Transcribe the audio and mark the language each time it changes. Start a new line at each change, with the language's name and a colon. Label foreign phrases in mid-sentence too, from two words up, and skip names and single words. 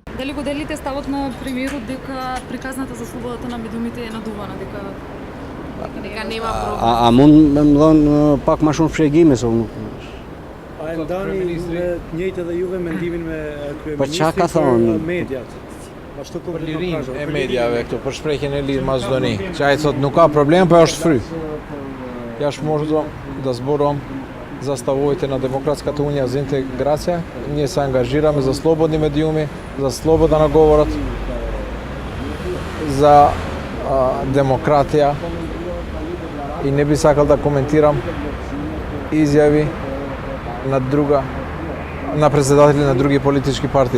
Macedonian: Дали го делите ставот на премиерот дека приказната за слободата на медиумите е надувана, дека нема проблем?
Albanian: A mund me më dhënë pak më shumë fshegime se unë. A e ndani me njëjtë edhe juve mendimin me Po çka ka kryeministrin thonë? për mediat? Ashtu Për për lirinë e medjave këtu, për shprehjen e lirë Maqedoni. Që ai thot nuk ka problem, po është fry.
Macedonian: Јаш можам да зборувам за ставовите на Демократската унија за интеграција. Ние се ангажираме за слободни медиуми, за слобода на говорот, за демократија и не би сакал да коментирам изјави на председатели на други политички партии.